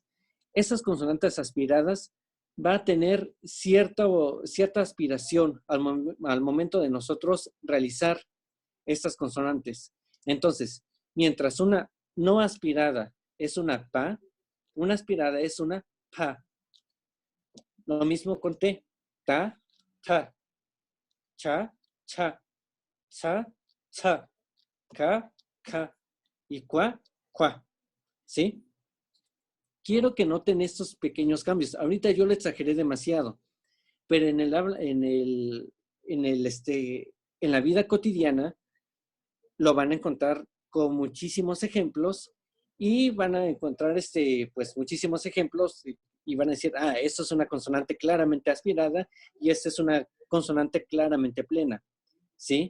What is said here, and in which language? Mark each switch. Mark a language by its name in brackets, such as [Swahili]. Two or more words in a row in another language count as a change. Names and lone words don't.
[Spanish] Esas consonantes aspiradas va a tener cierta aspiración al momento de nosotros realizar estas consonantes. Entonces, mientras una no aspirada es una pa, una aspirada es una pa. Lo mismo con T. Ta, ta. Cha, cha. Cha, cha. Ka, ka. Y qua, qua. ¿Sí? Quiero que noten estos pequeños cambios. Ahorita yo lo exageré demasiado, pero en la vida cotidiana lo van a encontrar con muchísimos ejemplos y van a encontrar pues muchísimos ejemplos y van a decir, esto es una consonante claramente aspirada y esta es una consonante claramente plena, ¿sí?